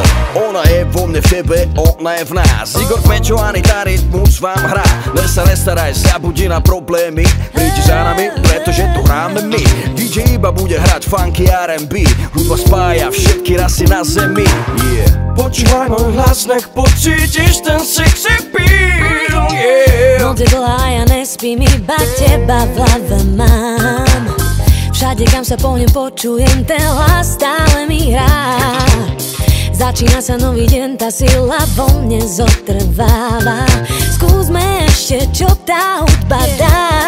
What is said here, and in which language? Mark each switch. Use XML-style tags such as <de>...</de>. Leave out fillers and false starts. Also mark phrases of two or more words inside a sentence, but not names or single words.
<sk>Ona je vo mne, v tebe, ona je v nás. Igor Kmečo, Anita Rytmus vám hrá. Len sa nestaraj, zabudí na problémy, prídi za nami, pretože tu hráme my. DJ iba bude hrať</sk> <en>funky R&B,</en> <sk>hudba spája všetky rasy na zemi. Yeah. Počúvaj môj hlas, nech pocítiš ten</sk> <en>sexy feel.</en> <sk>Yeah. Noc je dlhá, ja nespím, iba teba v hlave mám. Všade, kam sa pohnem, počujem ten hlas, stále mi hrá. Začína sa nový deň, tá sila vo mne zotrváva. Skúsme ešte, čo tá hudba dá.</sk>